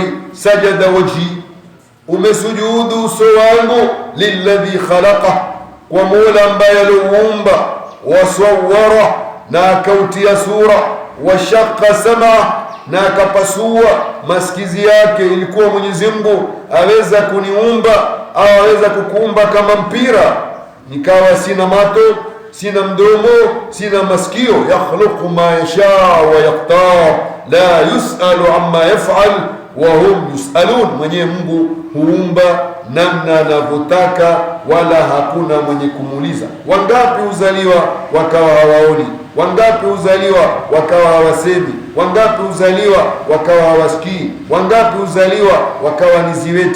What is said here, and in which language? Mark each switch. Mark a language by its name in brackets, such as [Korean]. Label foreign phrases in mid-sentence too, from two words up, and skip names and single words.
[Arabic] سجد وجهي, [Swahili] umesujudu uso wangu, [Arabic] للذي خلق, [Swahili] kwa Mola ambaye aliumba, [Arabic] وصور, [Swahili] na akautia sura, [Arabic] وشق سمع, [Swahili] na akapasua masikizi yake. Ilikuwa Mwenyezi Mungu aweza kuniumba au aweza kukuumba kama mpira, nikawa sina mato, sina mdomo, sina masikio. [Arabic] يخلق ما يشاء ويقدر لا يسأل عما يفعل وهم يسألون. [Swahili] Mwenye Mungu huumba namna anavyotaka, wala hakuna mwenye kumuuliza. Wangapi uzaliwa wakawa hawaoni? Wangapi uzaliwa wakawa hawasemi? Wangapi uzaliwa wakawa hawasikii? Wangapi uzaliwa wakawa ni ziwete?